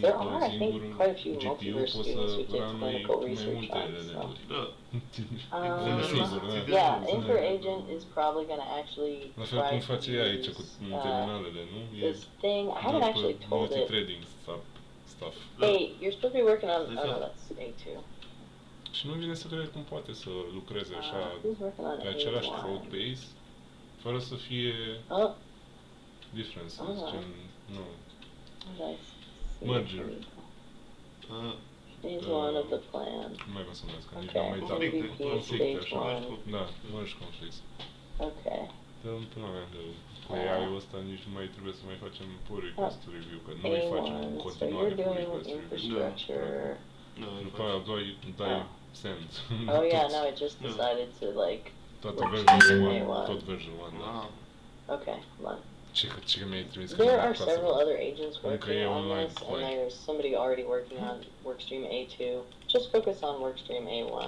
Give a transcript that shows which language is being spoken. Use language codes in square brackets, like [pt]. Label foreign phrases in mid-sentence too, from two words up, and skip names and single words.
[en] There are, I think, quite a few multiverse students who take clinical research on. So. Yeah, Anchor Agent is probably going to actually try to use this thing. I haven't actually told it. Hey, you're supposed to be working on. Oh no, that's A2. [ro] Și nu vine să cred cum poate să lucreze așa pe același [en] code base, [ro] fără să fie differences, gen, nu. [en] Merger. Stage 1 of the plan. [ro] Nu mai cum să numesc, nici n-am mai dat. Conflicte așa. Da, [en] merge conflicts. [ro] Ok. Dă în până mea că cu AI-ul ăsta nici nu mai trebuie să mai facem [en] pull request review, [ro] că nu mai facem în continuare [en] pull request review. [ro] După aia dai send. [en] Oh yeah, no, it just decided to like... [ro] Tot version 1, tot version 1, da. [en] Okay, hold on. There are several other agents working on this, and there's somebody already working on Workstream A2. Just focus on Workstream A1.